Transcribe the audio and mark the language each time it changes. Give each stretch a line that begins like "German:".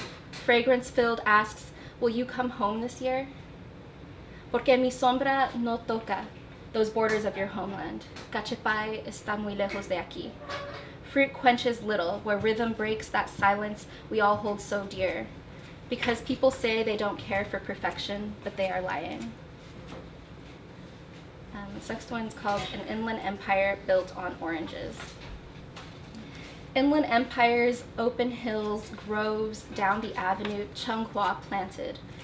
English: Fragrance-filled asks, will you come home this year?
Spanish: Porque mi sombra no toca
English: those borders of your homeland.
Spanish: Cachepay está muy lejos de aquí.
English: Fruit quenches little, where rhythm breaks that silence we all hold so dear. Because people say they don't care for perfection, but they are lying. This next one's called An Inland Empire Built on Oranges. Inland empires, open hills, groves, down the avenue, Chenghua planted.